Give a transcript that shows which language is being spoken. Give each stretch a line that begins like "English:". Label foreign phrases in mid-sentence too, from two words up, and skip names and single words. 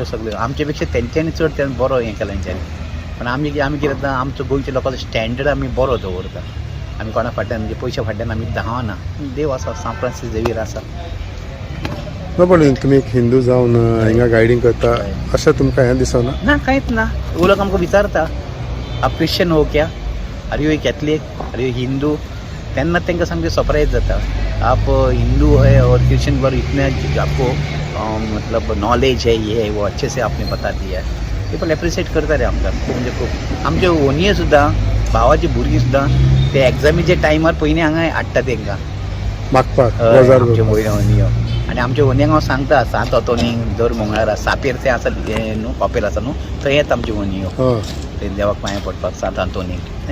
Konkani: सगळे आमचे पेक्षा तेंच्यांनी चड तें बरो हें केलां तेंच्यांनी. पण आमी कितें जाता, आमचो गोंयच्या लोकांचो स्टँडर्ड आमी बरो दवरता. आमी कोणा फाटल्यान म्हणजे पयशे फाटल्यान आमी धांवना. देव आसा, सान फ्रांसीस झेवियर आसा. पण तुमी एक हिंदू जावन हिंगा गायडींग करता अशें तुमकां हें दिसना? ना, कांयच ना. लोक आमकां विचारता,
Hindi: आप क्रिश्चन हो क्या,
English: are you a Catholic, are you Hindu.
Konkani: तेन्ना तांकां सामकें सरप्रायज जाता.
Hindi: आप हिंदू है और क्रिश्चन पर इतने आपको मतलब नॉलेज है, ये है वो, अच्छे से आपने बता दिया है.
English: people appreciate
Konkani: करता रे आमकां खूब म्हणजे खूब. आमचे ओनये सुद्दां, भावाची भुरगीं सुद्दां ते एग्जामीच्या टायमार पयलीं हांगा हाडटा तांकां मागपाक आमचे ओनयो. आनी आमच्या ओनयांक हांव सांगता, सांत ऑतोनींग दर मंगळारा सापेर तें आसा न्हू, कॉपेर आसा न्हू, थंय येता आमचे ओनयो ते देवाक पांया पडपाक सांत ऑतोनींग.